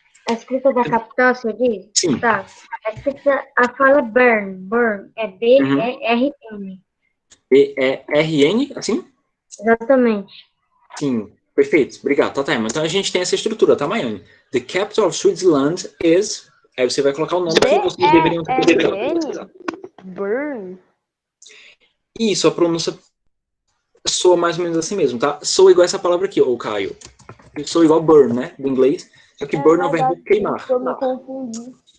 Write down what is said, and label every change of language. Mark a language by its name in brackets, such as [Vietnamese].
[Portuguese] A escrita da capital, você diz? Sim. Tá. A fala Bern, é B-E-R-N. B-E-R-N, assim? Exatamente. Sim, perfeito. Obrigado, tá, Timer. Então a gente tem essa estrutura, tá, Miami? [English] The capital of Switzerland is... [Portuguese] Aí você vai colocar o nome que vocês deveriam ter pesquisado. Bern. Isso, a pronúncia soa mais ou menos assim mesmo, tá? Soa igual essa palavra aqui, ô Caio. Soa igual burn, né? Do inglês. Só que burn é o verbo queimar. Eu me confundi.